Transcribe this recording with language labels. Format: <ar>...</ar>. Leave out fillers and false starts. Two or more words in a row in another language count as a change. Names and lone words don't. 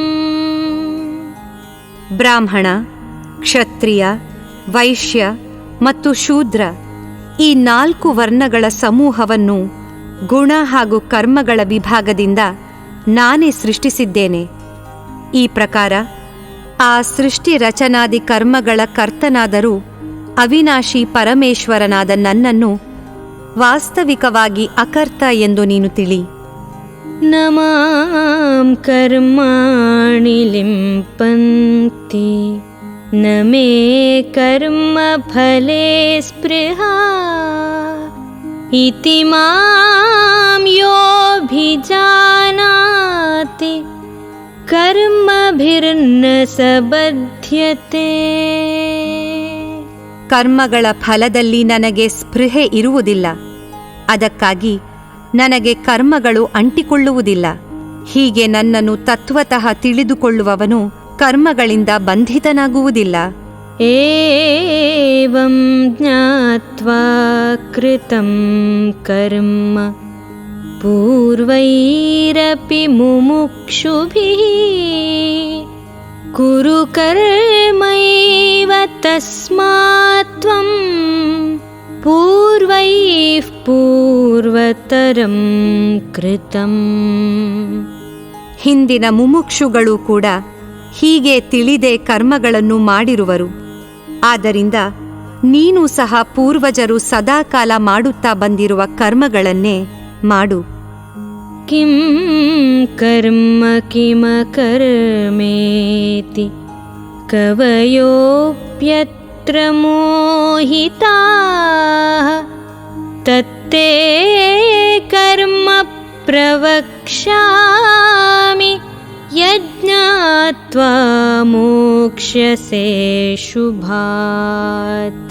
<kn>ಬ್ರಾಹ್ಮಣ, ಕ್ಷತ್ರಿಯ, ವೈಶ್ಯ ಮತ್ತು ಶೂದ್ರ ಈ 4 ವರ್ಣಗಳ ಸಮೂಹವನ್ನು ಗುಣ ಹಾಗೂ ಕರ್ಮಗಳ ವಿಭಾಗದಿಂದ ನಾನೇ ಸೃಷ್ಟಿಸಿದ್ದೇನೆ. ಈ ಪ್ರಕಾರ ಆ ಸೃಷ್ಟಿ ರಚನಾದಿ ಕರ್ಮಗಳ ಕರ್ತನಾದರೂ ಅವಿನಾಶಿ ಪರಮೇಶ್ವರನಾದ ನನ್ನನ್ನು ವಾಸ್ತವಿಕವಾಗಿ ಅಕರ್ತ ಎಂದು ನೀನು ತಿಳಿ.</kn> <sa>ನ ಮಾಂ ಕರ್ಮಾಣಿ ಲಿಂಪಂತಿ न मे कर्मफले स्पृहा इति मां योऽभिजानाति कर्मभिर्न स बध्यते.</sa> <kn>ಕರ್ಮಗಳ ಫಲದಲ್ಲಿ ನನಗೆ ಸ್ಪೃಹೆ ಇರುವುದಿಲ್ಲ, ಅದಕ್ಕಾಗಿ ನನಗೆ ಕರ್ಮಗಳು ಅಂಟಿಕೊಳ್ಳುವುದಿಲ್ಲ. ಹೀಗೆ ನನ್ನನ್ನು ತತ್ವತಃ ತಿಳಿದುಕೊಳ್ಳುವವನು ಕರ್ಮಗಳಿಂದ ಬಂಧಿತನಾಗುವುದಿಲ್ಲ.</kn> <sa>ಏವಂ ಜ್ಞಾತ್ವಾ ಕೃತಂ ಕರ್ಮ ಪೂರ್ವೈರಪಿ ಮುಮುಕ್ಷುಭಿಃ ಕುರು ಕರ್ಮೈವ ತಸ್ಮಾತ್ ತ್ವಂ ಪೂರ್ವೈಃ ಪೂರ್ವತರಂ ಕೃತಂ.</sa> <kn>ಹಿಂದಿನ ಮುಮುಕ್ಷುಗಳು ಕೂಡ ಹೀಗೆ ತಿಳಿದೇ ಕರ್ಮಗಳನ್ನು ಮಾಡಿರುವರು. ಆದ್ದರಿಂದ ನೀನು ಸಹ ಪೂರ್ವಜರು ಸದಾಕಾಲ ಮಾಡುತ್ತಾ ಬಂದಿರುವ ಕರ್ಮಗಳನ್ನೇ ಮಾಡು.</kn> <sa>ಕಿಂ ಕರ್ಮ ಕಿಮಕರ್ಮೇತಿ ಕವಯೋಪ್ಯತ್ರ ಮೋಹಿತಾಃ ತತ್ತೇ ಕರ್ಮ ಪ್ರವಕ್ಷ್ಯಾಮಿ ಯಜ್ಞಾತ್ವಾ ಮೋಕ್ಷ್ಯಸೇ ಶುಭಾತ್.</sa>